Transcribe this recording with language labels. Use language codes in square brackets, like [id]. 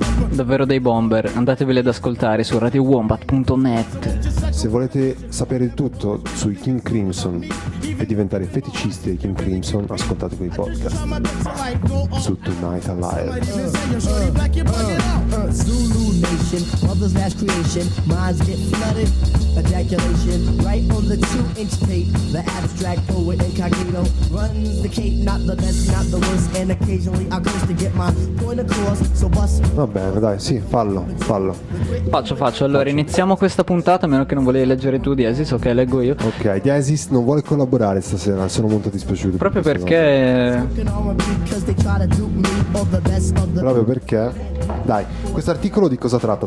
[it] Davvero dei bomber, andateveli ad ascoltare su radiowombat.net. Se volete sapere tutto sui King Crimson e diventare feticisti dei King Crimson, ascoltate quei podcast su Tonight Alive. [en] Zulu Nation, brothers last creation, minds get flooded, ejaculation, right on the 2-inch tape, the abstract poet incognito runs the cape, not the best, not the worst, and occasionally I curse to get my point across, so bust. [it] Va bene, dai, sì, fallo. Faccio, allora faccio. Iniziamo questa puntata, a meno che non volevi leggere tu, Diesis, ok, leggo io. Ok, Diesis non vuole collaborare stasera, sono molto dispiaciuto. Proprio perché... proprio perché... dai, questo articolo di cosa tratta?